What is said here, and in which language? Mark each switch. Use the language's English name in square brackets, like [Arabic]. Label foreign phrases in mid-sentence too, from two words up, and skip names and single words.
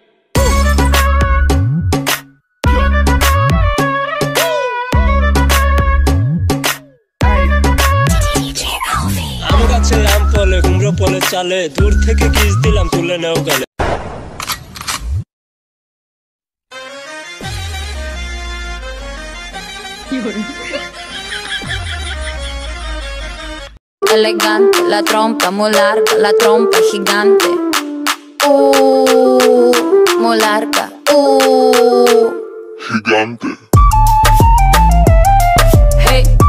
[Bangla] আম গাছে আম ফলে কুমড়ো ফলে চালে দূর থেকে কিস দিলাম তুলে নেও গেলে [Spanish] Elegante, la trompa muy larga, la trompa gigante. Muy larga. Gigante. Hey.